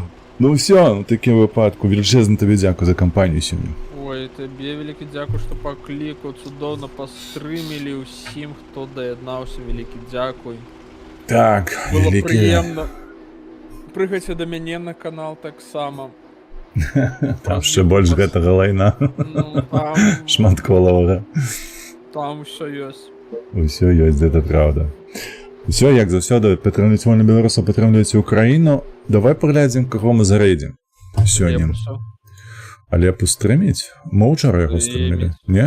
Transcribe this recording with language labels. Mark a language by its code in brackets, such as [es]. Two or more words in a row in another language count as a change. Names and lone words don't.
[uk] Ну все, в такому випадку величезно тобі дякую за компанію сьогодні. Ой, тобі велике дякую, що покликав, чудовно постримили усім, хто доєднався, велике дякую. Так, Було велике... приємно. Пригайте до мене на канал так само. Там ще більш [be] гэтага лайна. [uk] Ну, там... Шматколового. [be] Там все ёсць. Усё ёсць, гэта правда. Усё, як заўсёды, падтрымлівайце вольных беларусаў, падтрымлівайце Украіну. Давай паглядзім, каго мы зарэдзім сёння. Але пустрыміць? Мы ўчора яго стрымілі. Не?